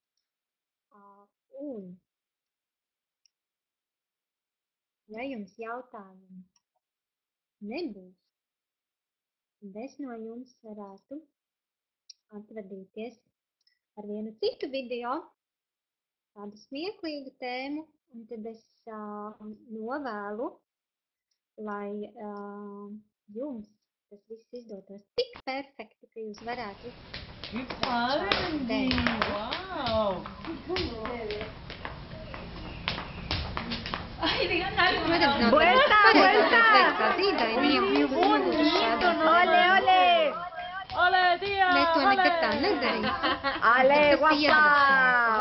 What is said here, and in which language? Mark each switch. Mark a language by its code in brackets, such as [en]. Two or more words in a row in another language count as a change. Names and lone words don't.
[lv] Un, ja jums jautājumi nebūs, tad es no jums varētu atvadīties ar vienu citu video, tādu smieklīgu tēmu, un tad es novēlu, lai jums tas viss izdotos tik perfekti, ka jūs varētu [es] Wow! Ay, digan algo. ¡Vuelta, vuelta! ¡Ole, ole! ¡Ole, tía! ¡Ale, guapa!